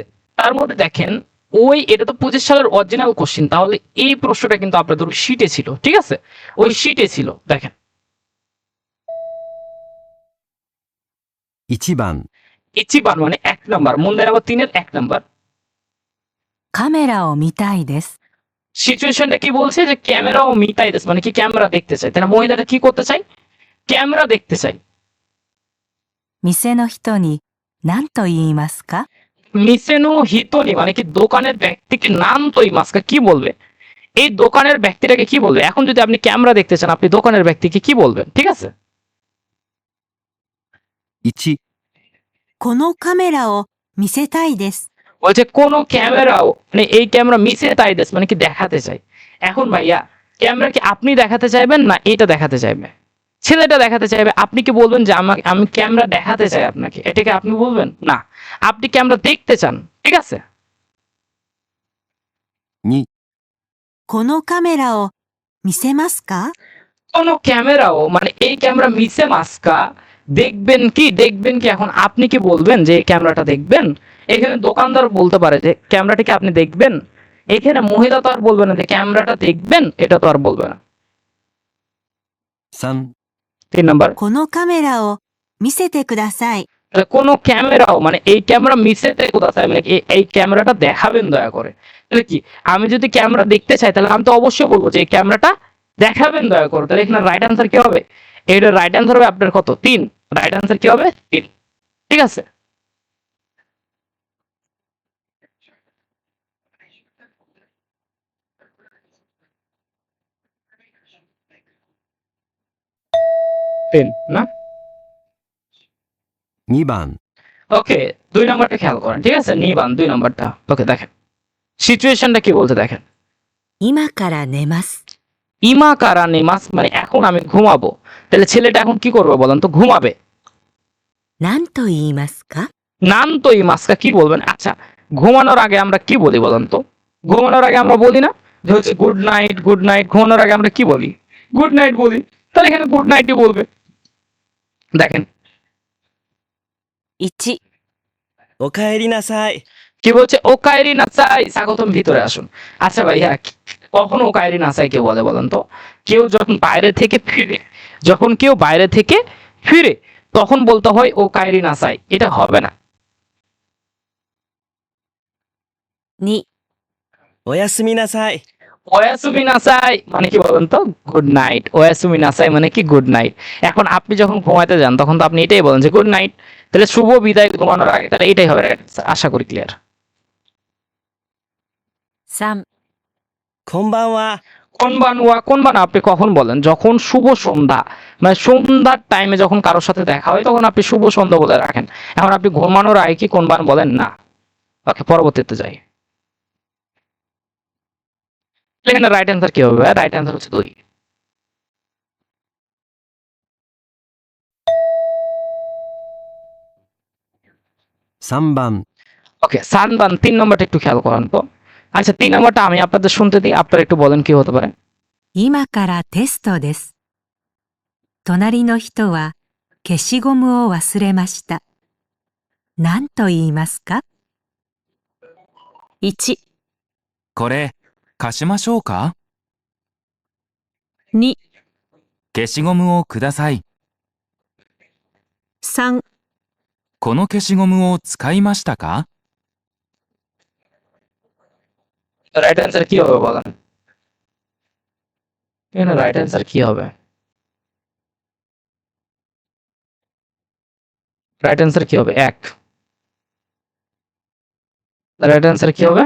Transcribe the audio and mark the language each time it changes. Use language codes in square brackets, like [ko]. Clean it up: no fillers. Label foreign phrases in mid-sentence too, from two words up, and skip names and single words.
[bn] তার মধ্যে দেখেন এটা তো 25 সালের অরিজিনাল কোশ্চেন, তাহলে এই প্রশ্নটা কিন্তু আপনাদের শিটে ছিল, ঠিক আছে? ওই শিটে ছিল, দেখেন [ja] 1番、 [bn] ইচিবান মানে 1 নাম্বার, মন দেন আবার 3-এর 1 নাম্বার। [ja] カメラを見たいです。 [bn] সিচুয়েশনটা কি বলছে? যে [ja] カメラを見たいです [bn] মানে কি ক্যামেরা দেখতে চাই, তাই না? মহিলাটা কি করতে চাই? ক্যামেরা দেখতে চাই। [ja] 店の人に何と言いますか？店の人に [bn] মানে কি দোকানের ব্যক্তিকে [ja] 何と言いますか [bn] কি বলবে? এই দোকানের ব্যক্তিটাকে কি বলবে? এখন যদি আপনি ক্যামেরা দেখতে চান, আপনি দোকানের ব্যক্তিকে কি বলবেন, ঠিক আছে? [ja] 1、このカメラを見せたいです。 [bn] বলছে [ja] このカメラを [bn] মানে এই ক্যামেরা [ja] 見せたいです [bn] মানে কি দেখাতে চাই। এখন ভাইয়া ক্যামেরা কি আপনি দেখাতে চাইবেন না এটা দেখাতে চাইবে? ছেলেটা দেখাতে চাইবে। আপনি কি বলবেন যে আমি ক্যামেরা দেখাতে চাই আপনাকে, এটাকে আপনি বলবেন না, আপনি ক্যামেরা দেখতে চান, ঠিক আছে? [ja] 2、このカメラを見せますか？このカメラを [bn] মানে এই ক্যামেরা [ja] 見せますか [bn] দেখবেন কি, দেখবেন কি? এখন আপনি কি বলবেন যে এই ক্যামেরাটা দেখবেন? এখানে দোকানদার বলতে পারে যে ক্যামেরাটাকে আপনি দেখবেন। এখানে মহিলা তো আর বলবে না যে ক্যামেরাটা দেখবেন, এটা তো আর বলবে না। [ja] 3、 [bn] 3 নাম্বার, [ja] このカメラを見せてください。 [bn] তাহলে [ja] このカメラを [bn] মানে এই ক্যামেরা মিসেতে কোথায় মানে এই ক্যামেরাটা দেখাবেন দয়া করে। তাহলে কি আমি যদি ক্যামেরা দেখতে চাই তাহলে আমি তো অবশ্যই বলবো যে এই ক্যামেরাটা দেখাবেন দয়া করে। তাহলে এখানে [en] right answer [bn] কি হবে? এটা [en] right answer [bn] হবে আপনার কত? 3। [en] right answer [bn] কি হবে? 3। ঠিক আছে। পেন না? [ja] 2番、 [bn] ওকে 2 নম্বরটা খেয়াল করেন, ঠিক আছে? নিবান 2 নম্বরটা। ওকে দেখেন সিচুয়েশনটা কি বলতে দেখেন। [ja] 今から寝ます。今から寝ます [bn] মানে এখন আমি ঘুমাবো। তাহলে ছেলেটা এখন কি করবে বলেন তো? ঘুমাবে। [ja] 何と言いますか？何と言いますか [bn] কি বলবেন? আচ্ছা ঘুমানোর আগে আমরা কি বলি বলেন তো? ঘুমানোর আগে আমরা বলি না যে হচ্ছে [en] good night, good night. [bn] ঘুমানোর আগে আমরা কি বলি? [en] good night [bn] বলি। তাহলে এখানে গুড নাইটই বলবে। দেখেন [ja] 1、おかえりなさい。 [bn] কি বলছে? [ja] おかえりなさい, [bn] স্বাগতম ভিতরে আসুন। আচ্ছা ভাইয়া কখন [ja] おかえりなさい [bn] কে বলে বলেন তো? কেউ যখন বাইরে থেকে ফিরে, যখন কেউ বাইরে থেকে ফিরে তখন বলতে হয় [ja] おかえりなさい. [bn] এটা হবে না। [ja] 2、おやすみなさい。おやすみなさい [bn] মানে কি বলেন তো? [en] good night. [ja] おやすみなさい [bn] মানে কি? [en] good night. [bn] এখন আপনি যখন ঘুমাতে যান তখন তো আপনি এটাই বলেন যে [en] good night. [bn] তাহলে শুভ বিদায় ঘুমানোর আগে। তাহলে এটাই হবে [en] right answer। [bn] আশা করি ক্লিয়ার। [ja] 3、こんばんは。こんばん [bn] আপনি কখন বলেন? যখন শুভ সন্ধ্যা মানে সন্ধ্যার টাইমে যখন কারোর সাথে দেখা হয় তখন আপনি শুভ সন্ধ্যা বলে রাখেন। এখন আপনি ঘুমানোর আগে কি [ja] こんばん [bn] বলেন? না। ওকে পরবর্তীতে যাই। এখানে [en] right answer [bn] কি হবে? [en] right answer [bn] হচ্ছে 2। [ja] 3番、 [bn] ওকে সানবান 3 নম্বরটা একটু খেয়াল করেন তো। আচ্ছা 3 নম্বরটা আমি আপনাদের শুনতে দিই, আপনারা একটু বলেন কি হতে পারে। [ja] 今からテストです。隣の人は消しゴムを忘れました。何と言いますか？ 1、これ、貸しましょうか？ 2、消しゴムをください。 3、この消しゴムを使いましたか？ [en] right answer [bn] কি হবে বলেন? এখানে [en] right answer [bn] কি হবে? [en] right answer [bn] কি হবে? 1। [en] right answer [bn] কি হবে?